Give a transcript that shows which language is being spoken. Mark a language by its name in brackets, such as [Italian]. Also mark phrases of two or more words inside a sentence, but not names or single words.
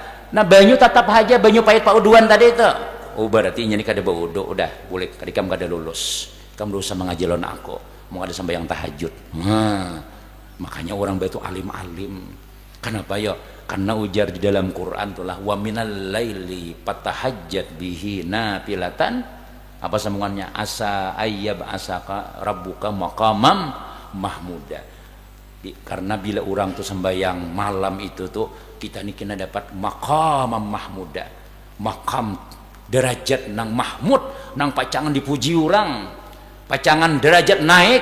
[Banjar] Nah banyu tetap aja banyu pahit pauduan tadi itu. Oh berarti ini kada baudu, udah boleh kadikam kada lulus. Kamu dosa mengajalon aku. Mau ada sampai yang tahajud. Makanya orang itu alim-alim. Kenapa ya? Karena ujar di dalam Quran itulah [Arabic] wa minal laili fatahajjat bihi nafilatan. [Banjar] Apa sambungannya? [Arabic] Asa ayyab asaka rabbuka maqamam mahmuda. [Banjar] Karena bila orang tuh sembahyang malam itu tuh kita nih kena dapat [Arabic] maqamam mahmuda, [Banjar] makam derajat nang mahmud, nang pacangan dipuji orang, pacangan derajat naik.